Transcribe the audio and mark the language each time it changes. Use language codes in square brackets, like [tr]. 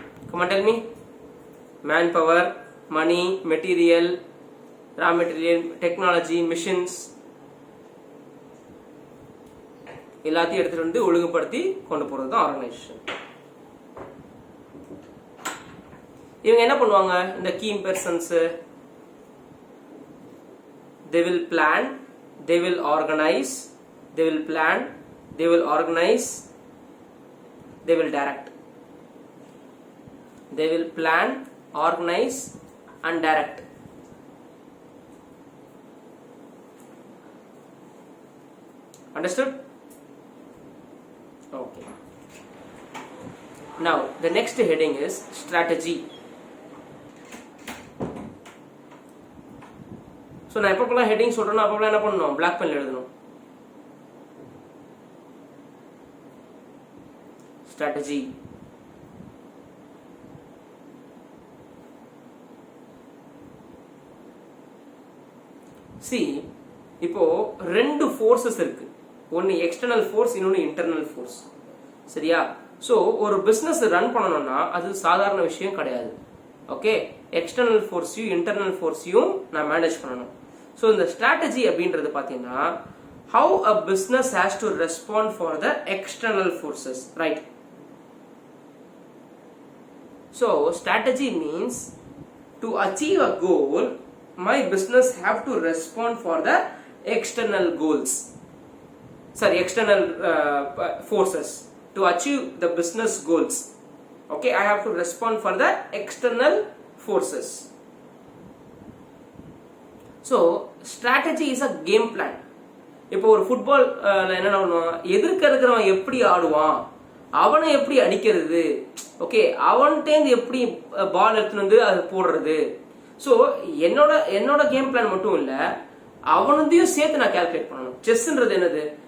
[en] Come on tell me. [ta] Man power, மணி, material, raw material, technology, machines, எல்லாத்தையும் எடுத்துட்டு வந்து ஒழுங்குபடுத்தி கொண்டு போறது தான் ஆர்கனைசேஷன். இவங்க என்ன பண்ணுவாங்க? இந்த key persons, [en] they will plan, they will organize, they will plan, they will organize, they will direct. They will plan, organize and direct. Understood? Okay. Now the next heading is strategy. [ta] So நான் எப்பப்பெல்லாம் heading சொல்றேன்னா அப்பப்பெல்லாம் என்ன பண்ணணும்? Black பென்ல எழுதணும். Strategy. C, இப்போ ரெண்டு forces இருக்கு. ஒன்னு எக்ஸ்டர்னல் ஃபோர்ஸ், இன்னொன்னு இன்டர்னல் ஃபோர்ஸ். சரியா? ஸோ ஒரு பிசினஸ் ரன் பண்ணணும்னா அது சாதாரண விஷயம் கிடையாது. ஓகே, எக்ஸ்டர்னல் ஃபோர்ஸையும் இன்டர்னல் ஃபோர்ஸையும் நான் மேனேஜ் பண்ணணும். ஸோ இந்த ஸ்ட்ராட்டஜி அப்படின்றது பார்த்தீங்கன்னா [en] how a business has to respond for the external forces, right? So strategy means to achieve a goal, my business have to respond for the external goals. Sorry, external forces to achieve the business goals. Okay, I have to respond for the external forces. So strategy is a game plan. [ta] இப்போ ஒரு football என்ன பண்ணுவான்? எதிர்க்க இருக்கிறவன் எப்படி ஆடுவான், அவனை எப்படி அடிக்கிறது, ஓகே, அவன்கிட்டேருந்து எப்படி பால் எடுத்துன்னு வந்து அது போடுறது. ஸோ என்னோட கேம் பிளான் மட்டும் இல்லை, அவனதையும் சேர்த்து நான் கால்குலேட் பண்ணணும். செஸ்ன்றது என்னது?